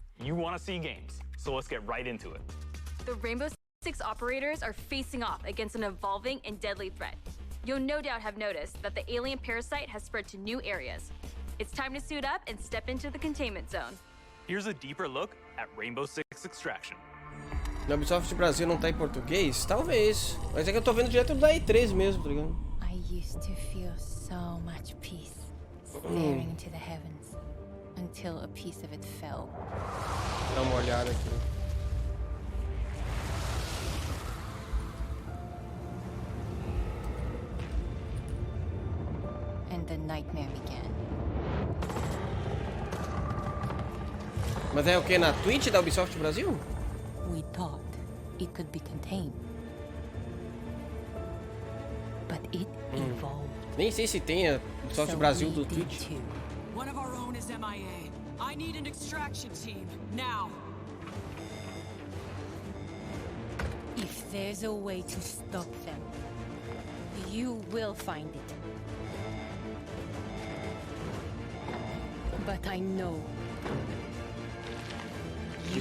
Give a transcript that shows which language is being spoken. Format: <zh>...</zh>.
<en>You want to see games, so let's get right into it. The Rainbow Six operators are facing off against an evolving and deadly threat. You'll no doubt have noticed that the alien parasite has spread to new areas. It's time to suit up and step into the containment zone. Here's a deeper look at Rainbow Six Extraction.</en> <pt>Na Ubisoft Brasil não tá em português? Talvez. Mas é que eu tô vendo direto da E3 mesmo, tá ligado?</pt> <en>I used to feel so much peace staring into the heavens until a piece of it fell.</en> <pt>Dá uma olhada aqui.</pt> <en>And the nightmare began.</en> <pt>Mas é o que? Na Twitch da Ubisoft Brasil?</pt> <en>We thought it could be contained. But it evolved.</en> <pt>Nem sei se tem a Ubisoft Brasil do Twitch.</pt> <en>One of our own is MIA. I need an extraction team, now. If there's a way to stop them, you will find it. But I know you</en>